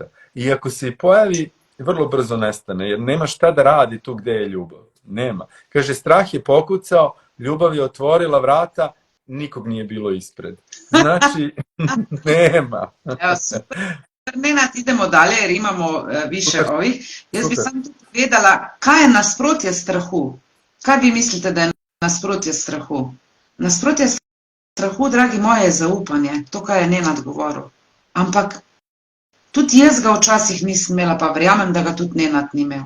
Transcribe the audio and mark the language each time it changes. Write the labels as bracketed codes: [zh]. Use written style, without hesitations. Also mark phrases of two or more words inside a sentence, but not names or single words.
[sr] I ako se i pojavi, vrlo brzo nestane, jer nema šta da radi tu gde je ljubav. Nema. Kaže, strah je pokucao, ljubav je otvorila vrata, nikog nije bilo ispred. Znači, nema. Evo, super. Nenad, idemo dalje jer imamo više ovih. [sl] Jaz bi samo povedala, kaj je nasprotje strahu? Kaj vi mislite, da je nasprotje strahu? Nasprotje strahu, dragi moji, je zaupanje. To, kaj je Nenad govoril. Ampak tudi jaz ga včasih nisem imela, pa verjamem, da ga tudi Nenad ni imel.